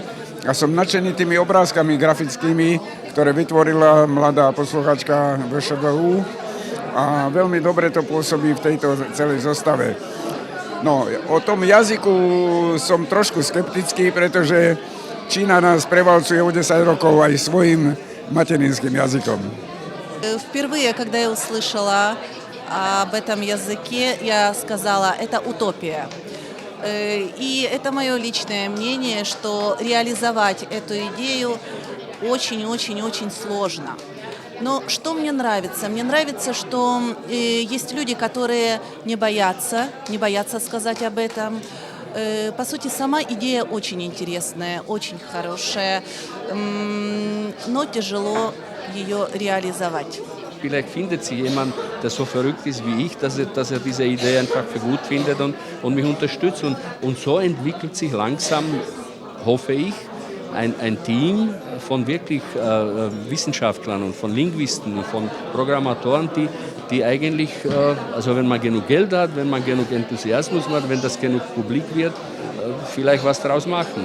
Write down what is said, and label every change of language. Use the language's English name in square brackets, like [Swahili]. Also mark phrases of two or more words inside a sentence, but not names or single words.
[Slovak] A som nadšený tými obrázkami grafickými, ktoré vytvorila mladá posluchačka VŠVU a veľmi dobre to pôsobí v tejto celej zostave. No, o tom jazyku som trošku skeptický, pretože Čína nás prevalcuje o 10 rokov aj svojim materinským jazykom. [Russian] Впервые, когда я услышала об этом языке, я сказала, это утопия. И это мое личное мнение, что реализовать эту идею очень-очень-очень сложно. Но что мне нравится? Мне нравится, что есть люди, которые не боятся сказать об этом. По sути, сама идея очень интересная, очень хорошая, но tяжело ее реализовать. [German] Vielleicht findet sich jemand, der so verrückt ist wie ich, dass er diese Idee einfach für gut findet und mich unterstützt. Und so entwickelt sich langsam, hoffe ich, ein Team von wirklich Wissenschaftlern und von Linguisten und von Programmatoren, die eigentlich, also wenn man genug Geld hat, wenn man genug Enthusiasmus hat, wenn das genug publik wird, vielleicht was daraus machen.